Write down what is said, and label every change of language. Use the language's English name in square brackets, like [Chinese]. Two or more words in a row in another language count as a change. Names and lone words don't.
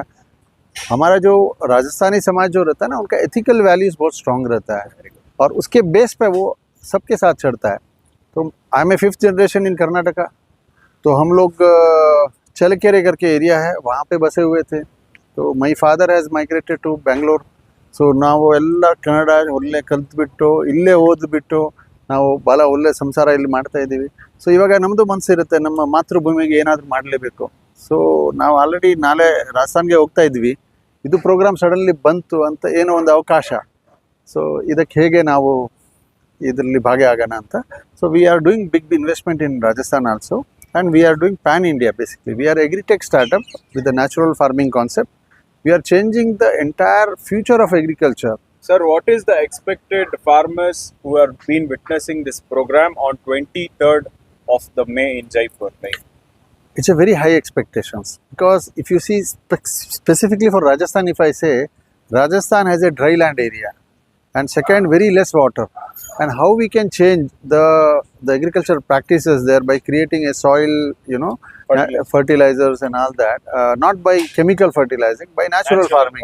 [Hindi] हमारा जो राजस्थानी समाज जो रहता है ना, उनका [English] ethical values [Hindi] बहुत स्ट्रॉन्ग रहता है और उसके बेस पे वो सबके साथ चढ़ता है. तो [English] I am a 5th generation in Karnataka. [Hindi] तो हम लोग चलकेरे करके एरिया है, वहाँ पे बसे हुए थे. [English] तो my father has migrated to ಬೆಂಗಳೂರು. [Kannada] ಸೊ ನಾವು ಎಲ್ಲ ಕನ್ನಡ ಒಳ್ಳೆ ಕಲ್ತ್ಬಿಟ್ಟು ಇಲ್ಲೇ ಓದ್ಬಿಟ್ಟು ನಾವು ಭಾಳ ಒಳ್ಳೆ ಸಂಸಾರ ಇಲ್ಲಿ ಮಾಡ್ತಾ ಇದ್ದೀವಿ. ಸೊ ಇವಾಗ ನಮ್ಮದು ಮನಸ್ಸಿರುತ್ತೆ, ನಮ್ಮ ಮಾತೃಭೂಮಿಗೆ ಏನಾದರೂ ಮಾಡಲೇಬೇಕು. ಸೊ ನಾವು ಆಲ್ರೆಡಿ ನಾಳೆ ರಾಜಸ್ಥಾನ್ಗೆ ಹೋಗ್ತಾ ಇದ್ವಿ. ಇದು [English] program suddenly [Kannada] ಬಂತು ಅಂತ ಏನೋ ಒಂದು ಅವಕಾಶ. ಸೊ ಇದಕ್ಕೆ ಹೇಗೆ ನಾವು ಇದರಲ್ಲಿ ಭಾಗಿಯಾಗೋಣ ಅಂತ. [English] so we are doing big investment in Rajasthan also, and we are doing pan India basically. we are agritech startup with a natural farming concept. We are changing the entire future of agriculture. Sir, what is the expected farmers who are been witnessing this program on 23rd of the May in Jaipur? It's a very high expectations, because if you see specifically for Rajasthan, if I say Rajasthan has a dry land area, and second, very less water, and how we can change the agriculture practices there by creating a soil, fertilizers and all that, not by chemical fertilizing, by natural farming,